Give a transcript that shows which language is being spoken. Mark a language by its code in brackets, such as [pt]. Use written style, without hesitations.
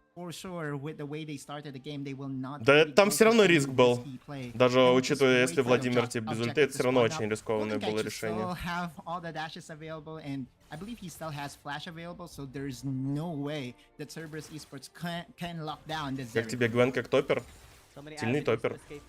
[en] For sure, with the way they started the game, they will not. [ru] Да, там все равно риск был. Даже учитывая, если Владимир типа без ульты, это все равно очень рискованное было решение. [en] I believe he still has flash available, so there's no way that Cerberus Esports can lock down this. [ru] Как тебе Гвен как топпер? Сильный топпер.